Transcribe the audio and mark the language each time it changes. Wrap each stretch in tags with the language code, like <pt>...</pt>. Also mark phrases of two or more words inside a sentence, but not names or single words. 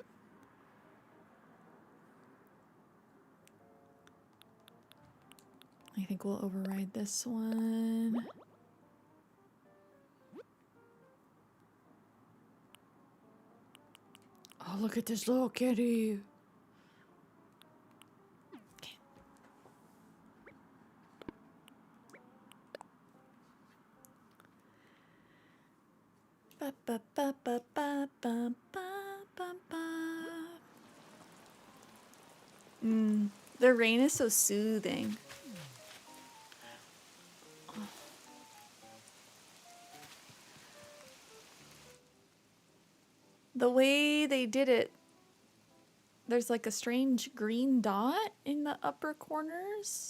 <en>I think we'll override this one. Oh, look at this little kitty. Okay. Ba, ba, ba, ba, ba, ba, ba, ba. The rain is so soothing. The way they did it, there's like a strange green dot in the upper corners.</en>